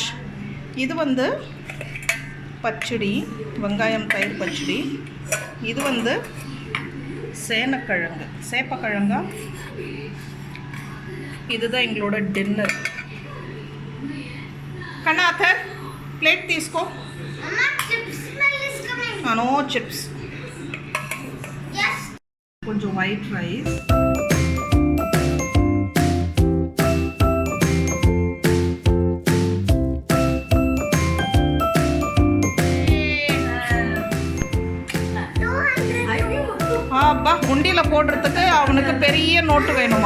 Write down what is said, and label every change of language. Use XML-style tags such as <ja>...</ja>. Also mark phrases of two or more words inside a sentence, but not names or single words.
<ta>இது வந்து பச்சடி, வெங்காயம் தயிர் பச்சடி. இது வந்து சேப்பக்கிழங்கா. இதுதான் எங்களோட டின்னர். கண்ணாத்தர்</ta> <te>ప్లేట్ తీసుకో.</te> <en>no chips.</en> <te>కొంచెం</te> <en>white rice.</en> <ta>அப்பா உண்டியில் போடுறதுக்கு அவனுக்கு பெரிய நோட்டு வேணுமா.</ta>